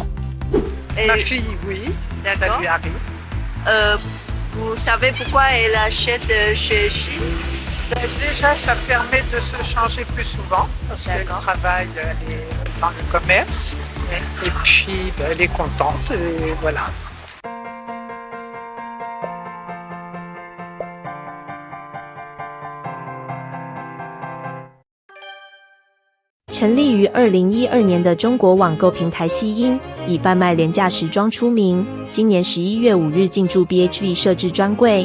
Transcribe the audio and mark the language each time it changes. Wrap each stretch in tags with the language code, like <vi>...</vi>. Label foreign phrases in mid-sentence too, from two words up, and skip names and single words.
<fr>Ma fille, oui, ça lui arrive. Vous savez pourquoi elle achète chez Shein? Déjà, ça permet de se changer plus souvent parce qu'elle travaille dans le commerce et puis elle est contente et voilà.</fr> <zh>成立于2012年的中国网购平台西音，以贩卖廉价时装出名。今年11月5日进驻 BHV 设置专柜。</zh>